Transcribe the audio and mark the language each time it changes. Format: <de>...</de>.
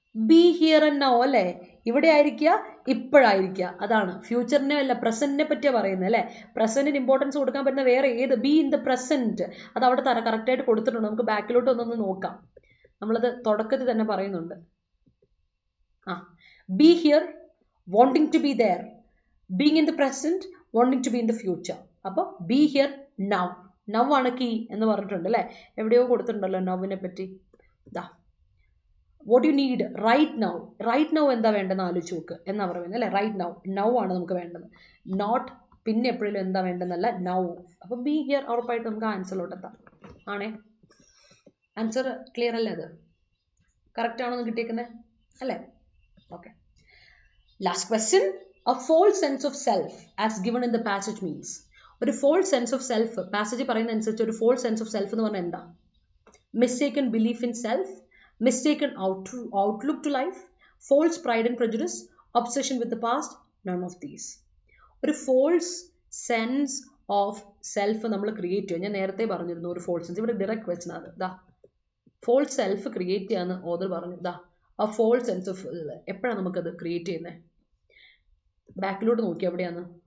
<en>be here and now,</en> <ml>അല്ലേ? ഇവിടെ ആയിരിക്കുക, ഇപ്പോഴായിരിക്കുക. അതാണ് ഫ്യൂച്ചറിനെ അല്ല പ്രസന്റിനെ പറ്റിയാണ് പറയുന്നത്, അല്ലേ? പ്രസന്റിന് ഇമ്പോർട്ടൻസ് കൊടുക്കാൻ പറ്റുന്ന വേറെ ഏത്?</ml> <en>Be in the present.</en> <ml>അത് അവിടെ കറക്റ്റായിട്ട് കൊടുത്തിട്ടുണ്ട്. നമുക്ക് ബാക്കിലോട്ട് ഒന്നൊന്ന് നോക്കാം. നമ്മളത് തുടക്കത്തിൽ തന്നെ പറയുന്നുണ്ട്.</ml> <en>Be here, wanting to be there, being in the present, wanting to be in the future.</en> <ml>അപ്പോൾ</ml> <en>be here now,</en> <ml>നൗ ആണ് കീ എന്ന് പറഞ്ഞിട്ടുണ്ട്, അല്ലേ? എവിടെയോ കൊടുത്തിട്ടുണ്ടല്ലോ നൗവിനെ പറ്റി. ഇതാ,</ml> <en>What you need right now.</en> <ml>Right now എന്താ വേണ്ടെന്ന് ആലോചിച്ച് നോക്ക് എന്നാ പറയുന്നത്, അല്ലേ? റൈറ്റ് നൗ, നൗ ആണ് നമുക്ക് വേണ്ടത്, നോട്ട് പിന്നെ എപ്പോഴും എന്താ വേണ്ടെന്നല്ല, നൗ. അപ്പോൾ ബി ഹിയർ ഉറപ്പായിട്ട് നമുക്ക് ആൻസറിലോട്ട് എത്താം. ആണേ, ആൻസർ ക്ലിയർ അല്ലേ? അത് കറക്റ്റ് ആണോ എന്ന് കിട്ടിയേക്കുന്നത്, അല്ലേ? Okay. Last question.</ml> <en>A false sense of self as given in the passage means.</en> <ml>ഒരു false sense of self passage പറയുന്ന അനുസരിച്ച് ഒരു false sense of self എന്ന് പറഞ്ഞാൽ എന്താ?</ml> <en>Mistaken belief in self, mistaken outlook to life, false pride and prejudice, obsession with the past, none of these.</en> <ml>ഒരു false sense of self നമ്മൾ create ചെയ്യും. ഞാൻ നേരത്തെ പറഞ്ഞിരുന്നു ഒരു false sense. ഇവിടെ ഡയറക്റ്റ് ക്വസ്റ്റ്യൻ ആണ്. ദാ false self ക്രിയേറ്റ് ചെയ്യാന്ന് ഓതർ പറഞ്ഞു. ദാ ആ false sense of എപ്പോഴാണ് നമുക്കത് ക്രിയേറ്റ് ചെയ്യുന്നത്? ബാക്കിലോട്ട് നോക്കി എവിടെയാണ്?</ml>